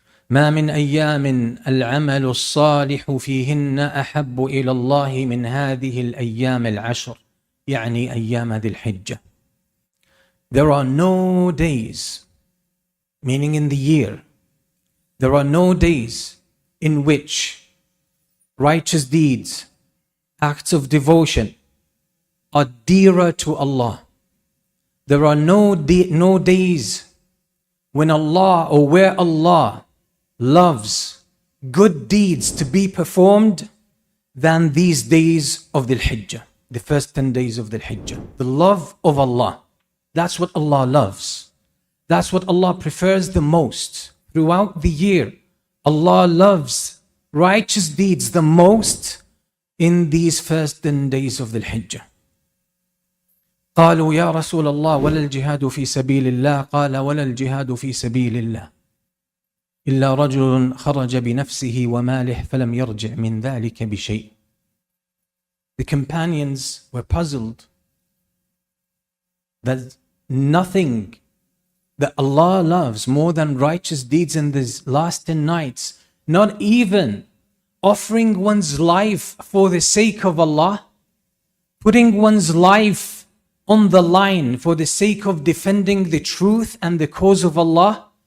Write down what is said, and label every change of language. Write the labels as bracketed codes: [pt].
[ar] ما من أيام العمل الصالح فيهن أحب إلى الله من هذه الأيام العشر يعني أيام ذي الحجة. [en] There are no days, meaning in the year, there are no days in which righteous deeds, acts of devotion are dearer to Allah. There are no days when Allah or where Allah loves good deeds to be performed than these days of Dhul Hijjah, the first 10 days of Dhul Hijjah. The love of Allah, that's what Allah loves. That's what Allah prefers the most. Throughout the year, Allah loves righteous deeds the most in these first 10 days of Dhul Hijjah. [ar] قالوا يا رسول الله ولا الجهاد في سبيل الله قال ولا الجهاد في سبيل الله إلا رجل خرج بنفسه وماله فلم يرجع من ذلك بشيء. [en] The companions were puzzled that nothing that Allah loves more than righteous deeds in these last 10 nights, not even offering one's life for the sake of Allah, putting one's life on the line for the sake of defending the truth and the cause of Allah.